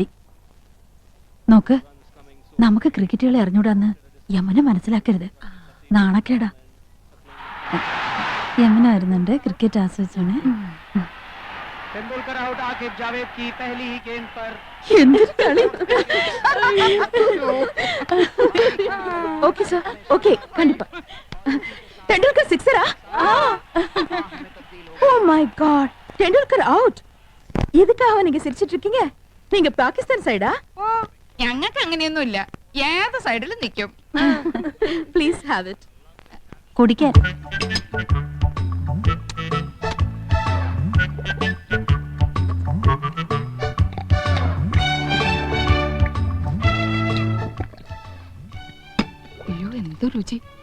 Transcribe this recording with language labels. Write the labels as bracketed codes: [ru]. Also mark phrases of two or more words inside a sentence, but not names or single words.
[ml] നോക്ക്, നമുക്ക് ക്രിക്കറ്റുകളെ അറിഞ്ഞൂടാന്ന് യമുന മനസ്സിലാക്കരുത്. നാണക്കേടാ. യമുന വരുന്നുണ്ട്. ക്രിക്കറ്റ് ആസ്വദിച്ചാണ്. എന്തൊരു കളി. [en] okay sir, [ta] ஓகே, கண்டிப்பா. டெண்டுல்கர் சிக்ஸரா? [en] oh my god, [ta] டெண்டுல்கர் அவுட். எதுக்காக நீங்க சிரிச்சிட்டு இருக்கீங்க? நீங்க பாகிஸ்தான் சைடா? [ml] ഓ, ഞങ്ങൾക്ക് അങ്ങനെയൊന്നുമില്ല. ഏത് സൈഡിലും നിൽക്കും. [en] please have it. [ml] കുടിക്കാൻ. അയ്യോ, എന്ത് രുചി.